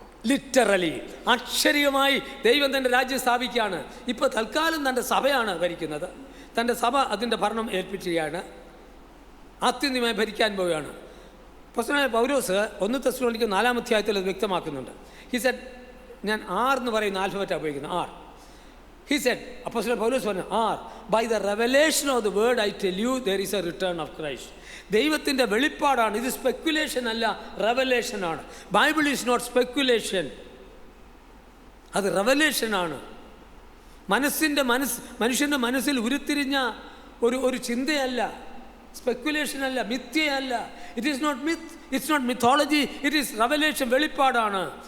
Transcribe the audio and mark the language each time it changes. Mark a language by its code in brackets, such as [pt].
[ml] Literally, അക്ഷരികമായി ദൈവം തൻ്റെ രാജ്യം സ്ഥാപിക്കുകയാണ്. ഇപ്പോൾ തൽക്കാലം തൻ്റെ സഭയാണ് ഭരിക്കുന്നത്. തൻ്റെ സഭ അതിൻ്റെ ഭരണം ഏൽപ്പിക്കുകയാണ്. ആത്യന്തികമായി ഭരിക്കാൻ പോവുകയാണ്. അപ്പോസ്തലനായ പൗലോസ് 1 തെസ്സലോനിക്കർ 4-ാം അധ്യായത്തിൽ അത് വ്യക്തമാക്കുന്നുണ്ട്. [en] he said, [ml] ഞാൻ R എന്ന് പറയുന്ന ആൽഫബറ്റാണ് ഉപയോഗിക്കുന്നത്, [en] R. He said, [ml] അപ്പോസ്തലൻ പൗലോസ് പറഞ്ഞു, [en] by the revelation of the word I tell you there is a return of Christ. [ml] ദൈവത്തിൻ്റെ വെളിപ്പാടാണ് ഇത്. സ്പെക്കുലേഷൻ അല്ല, റെവലേഷനാണ്. [en] Bible is not speculation, [ml] അത് റെവലേഷനാണ്. മനുഷ്യൻ്റെ മനസ്സിൽ ഉരുത്തിരിഞ്ഞ ഒരു ചിന്തയല്ല, സ്പെക്കുലേഷൻ അല്ല, മിഥ്യയല്ല. [en] it is not myth, it's not mythology, it is revelation, [ml] വെളിപ്പാടാണ്.